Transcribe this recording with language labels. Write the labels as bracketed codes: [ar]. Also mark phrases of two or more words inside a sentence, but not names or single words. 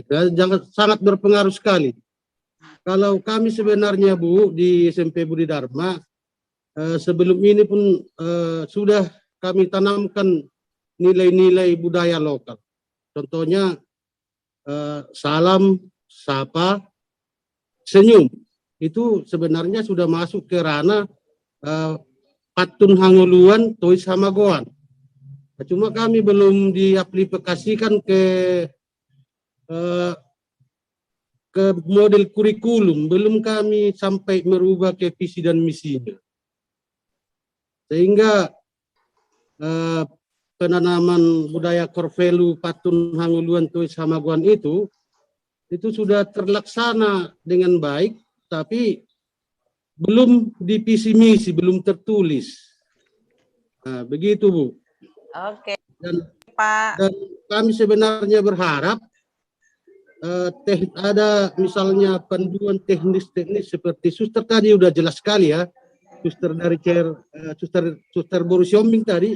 [id] Dan sangat berpengaruh sekali. Kalau kami sebenarnya Bu di SMP Budi Dharma sebelum ini pun sudah kami tanamkan nilai-nilai budaya lokal. Contohnya salam, sapa, senyum. Itu sebenarnya sudah masuk ke ranah [bbc] patun hanguluan tois hamagoan. [id] Cuma kami belum diaplikasikan ke model kurikulum, belum kami sampai merubah ke visi dan misinya. Sehingga penanaman budaya Korvelu [bbc] patun hanguluan tois hamagoan [id] itu sudah terlaksana dengan baik, tapi belum di visi misi, belum tertulis. Nah, begitu Bu. Oke. Pak. Dan kami sebenarnya berharap ada misalnya panduan teknis-teknis seperti suster tadi udah jelas sekali ya, suster dari suster Boris Yombing tadi.